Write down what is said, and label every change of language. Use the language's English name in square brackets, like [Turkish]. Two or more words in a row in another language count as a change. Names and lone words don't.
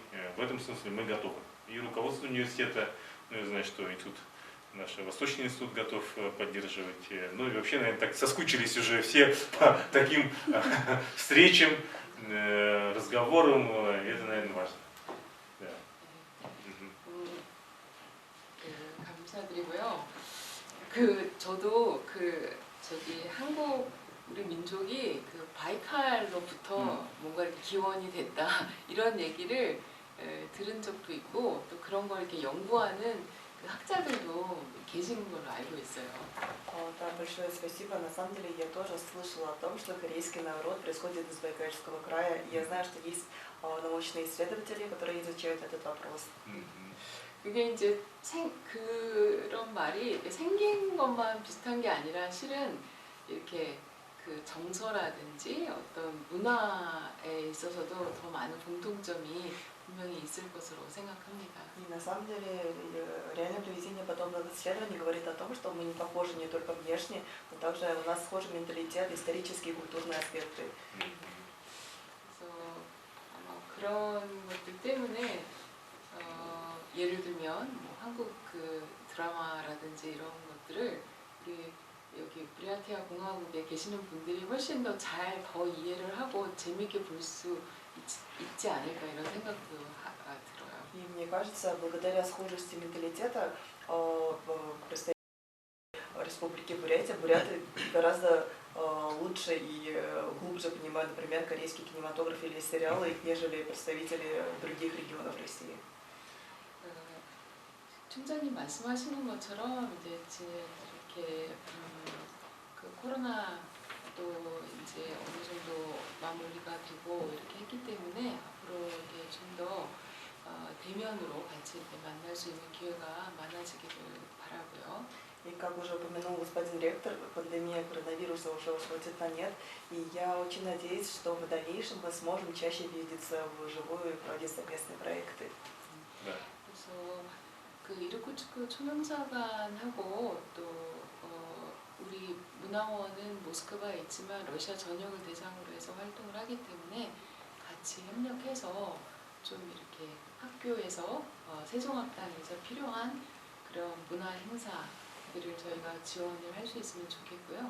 [Russian] В этом смысле мы готовы. И руководство университета, ну я знаю, что и тут наш Восточный институт готов поддерживать. Ну и вообще, наверное, так соскучились уже все по таким встречам, разговорам. Это, наверное, важно. Да. [Korean] 감사드리고요. 저도 저기 한국 우리 민족이 바이칼로부터 뭔가 이렇게 기원이 됐다 이런 얘기를 들은 적도 있고 또 그런 걸 이렇게 연구하는 학자들도 계신 걸로 알고 있어요. [Russian] Да, большое спасибо. На самом деле я тоже слышала о том, что корейский народ происходит из Байкальского края. И я знаю, что есть научные исследователи, которые изучают этот вопрос. [Korean] 그게 이제 그런 말이 생긴 것만 비슷한 게 아니라 실은 이렇게 그 정서라든지 어떤 문화에 있어서도 더 많은 공통점이 분명히 있을 것으로 생각합니다. [Russian] И на самом деле реальное проведение подобных исследований говорит о том, что мы не похожи не только внешне, но также у нас схожий менталитет, исторические и культурные аспекты. [Korean] 그래서 아마 그런 것들 때문에 예를 들면 뭐 한국 드라마라든지 이런 것들을 우리 여기 브리아티아 공화국에 계시는 분들이 훨씬 더 이해를 하고 재미있게 볼 수 있지 않을까 이런 생각도 들어요. [Russian] И мне кажется, благодаря схожести менталитета представители Республики Бурятия, буряты гораздо лучше и глубже понимают, например, корейский кинематограф или сериалы, нежели представители других регионов России. [Korean] 총장님 말씀하시는 것처럼 이제 이렇게 그 코로나도 이제 어느 정도 마무리가 되고 이렇게 했기 때문에 앞으로 이렇게 좀 더 대면으로 같이 이렇게 만날 수 있는 기회가 많아지기를 바라고요. [Russian] И как уже упомянул господин ректор, пандемия коронавируса уже сходит на нет, и я очень надеюсь, что в дальнейшем мы сможем чаще видеться вживую и проводить совместные проекты. Да. [Korean] 그래서 그 이르쿠츠크 초명사관하고 또 우리 문화원은 모스크바에 있지만 러시아 전역을 대상으로 해서 활동을 하기 때문에 같이 협력해서 좀 이렇게 학교에서 세종학당에서 필요한 그런 문화 행사들을 저희가 지원을 할 수 있으면 좋겠고요.